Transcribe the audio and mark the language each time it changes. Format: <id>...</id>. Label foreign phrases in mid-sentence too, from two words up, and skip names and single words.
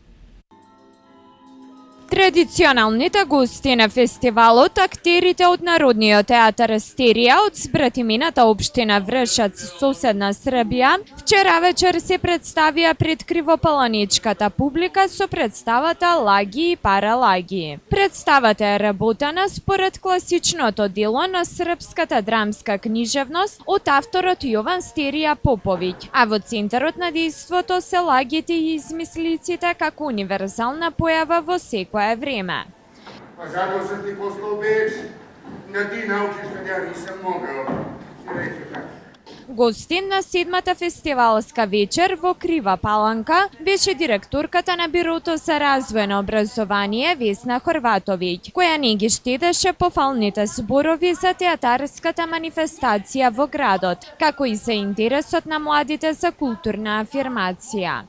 <mk>Традиционалните гости на фестивалот, актерите од Народниот театар Астерија од збратимената општина Вршац, соседна Србија, вчера вечер се представија пред кривопаланичката публика со представата Лаги и паралаги. Представата е работена според класичното дело на српската драмска книжевност од авторот Јован Стерија Поповиќ, а во центарот на дејството се лагите и измислиците како универзална појава во секоја време.</mk> <sr>Pa zato sam ti poslao Beč, da ti naučiš kad ja nisam mogao. Ti reći tako.</sr> <mk>Гостин на седмата фестивалска вечер во Крива Паланка беше директорката на Бирото за развој на образование Весна Хорватовиќ, која не ги штедеше пофалните зборови за театарската манифестација во градот, како и за интересот на младите за културна афирмација.</mk>